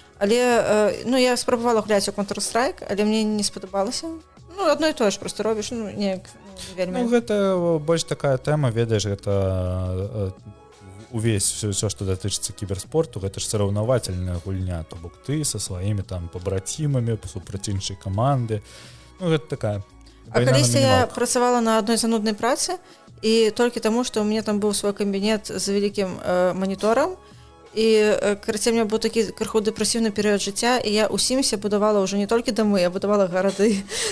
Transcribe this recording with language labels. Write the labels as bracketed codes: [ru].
[uk] Але, ну, я спробувала гуляти у Counter-Strike, але мені не сподобалося. Ну, одно і то ж просто робиш, ну, не вельмі. [be] Ну, гэта больш такая тэма, ведаеш, гэта увесь все што датычыцца кіберспорту, гэта ж сараўнавательная гульня, то бок ты са сваімі там пабрацімамі супраць іншай каманды. Ну гэта такая. А калісьці я працавала на адной зануднай працы, і толькі таму, што ў мяне там быў свой кабінет з вялікім маніторам, і карацей, у меня быў такі крыху дэпрэсіўны перыяд жыцця, і я ў Сімсе будавала ўжо не толькі дамы, я будавала гарады.